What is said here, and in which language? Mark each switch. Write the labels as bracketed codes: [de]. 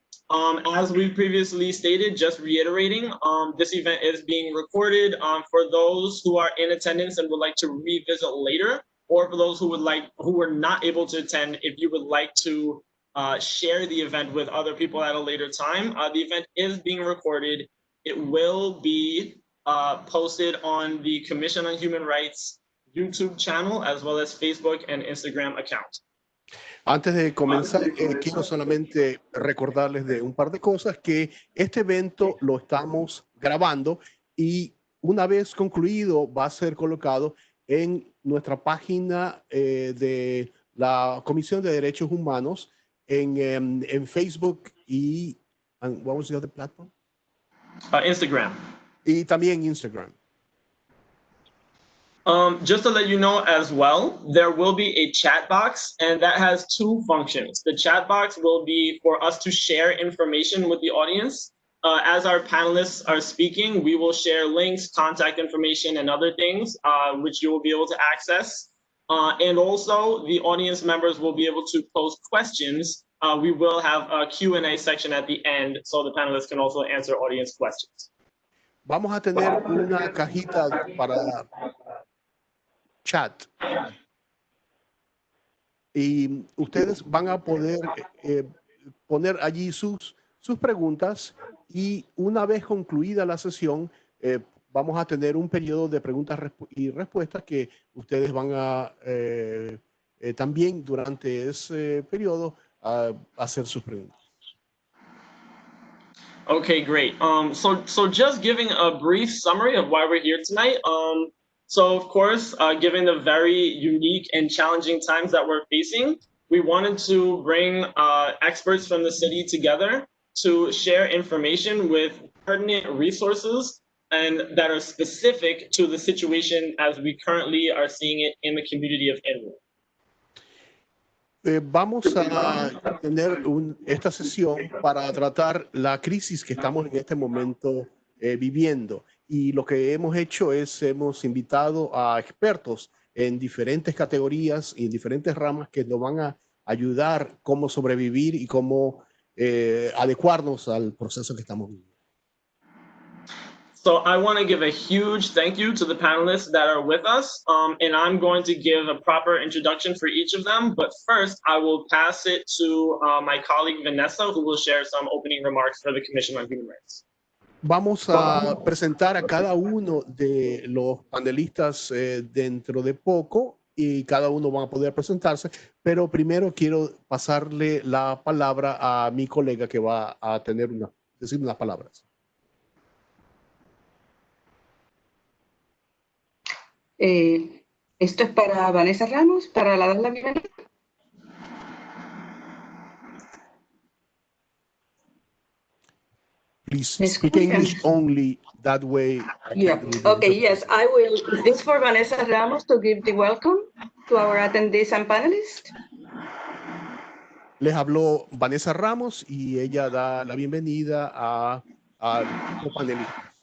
[en] As we previously stated, just reiterating, this event is being recorded for those who are in attendance and would like to revisit later, or for those who were not able to attend. If you would like to share the event with other people at a later time, the event is being recorded. It will be posted on the Commission on Human Rights YouTube channel, as well as Facebook and Instagram account. [es] Antes de comenzar, quiero solamente recordarles de un par de cosas, que este evento lo estamos grabando y una vez concluido va a ser colocado en nuestra página de la Comisión de Derechos Humanos en Facebook y [en] what was the other platform? Instagram. [es] Y también Instagram. [en] Just to let you know as well, there will be a chat box, and that has two functions. The chat box will be for us to share information with the audience. As our panelists are speaking, we will share links, contact information, and other things, which you will be able to access. And also, the audience members will be able to pose questions. We will have a Q&A section at the end, so the panelists can also answer audience questions. [es] Vamos a tener una cajita para chat y ustedes van a poder poner allí sus preguntas, y una vez concluida la sesión vamos a tener un periodo de preguntas y respuestas que ustedes van a también durante ese periodo hacer sus preguntas. [en] Okay, great. So just giving a brief summary of why we're here tonight. So of course, given the very unique and challenging times that we're facing, we wanted to bring experts from the city together to share information with pertinent resources and that are specific to the situation as we currently are seeing it in the community of Inwood. [es] Vamos a tener esta sesión para tratar la crisis que estamos en este momento viviendo, y lo que hemos hecho es hemos invitado a expertos en diferentes categorías y en diferentes ramas que nos van a ayudar cómo sobrevivir y cómo adecuarnos al proceso que estamos viviendo. [en] So I want to give a huge thank you to the panelists that are with us, and I'm going to give a proper introduction for each of them. But first, I will pass it to my colleague Vanessa, who will share some opening remarks for the Commission on Human Rights. [es] Vamos a presentar a cada uno de los panelistas dentro de poco, y cada uno va a poder presentarse, pero primero quiero pasarle la palabra a mi colega que va a decir unas palabras. Esto es para Vanessa Ramos, para dar la bienvenida. [en] Please speak English only, that way. Yeah. Okay, yes, I will. This is for Vanessa Ramos to give the welcome to our attendees and panelists. [es] Les habló Vanessa Ramos y ella da la bienvenida a los panelistas.